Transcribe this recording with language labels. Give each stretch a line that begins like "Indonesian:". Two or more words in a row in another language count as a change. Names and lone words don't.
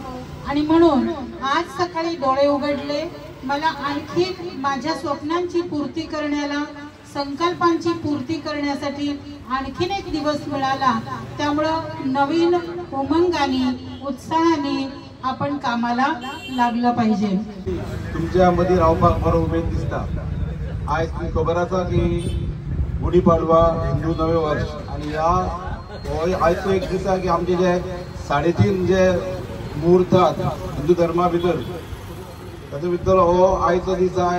Marathi: आणि म्हणून आज सकाळी डोळे उघडले, मला आणखी माझ्या स्वप्नांची पूर्ती करण्याला, संकल्पांची पूर्ती करण्यासाठी आणखीन एक दिवस मिळाला. त्यामुळं नवीन उमंगाने उत्साहाने आपण कामाला लागलं पाहिजे.
Konkani: तुमच्या मध्ये रावपाक बरो उमेद दिसता. आज तुम्ही खबर आसा की गुढीपाडवा हिंदू नवे वर्ष आणि आजचो एक दीस आहे की आमचे जे 3.5 जे मुहूर्त हिंदू धर्मा भितर तातूंत भितर हो आयचो दीस आहे.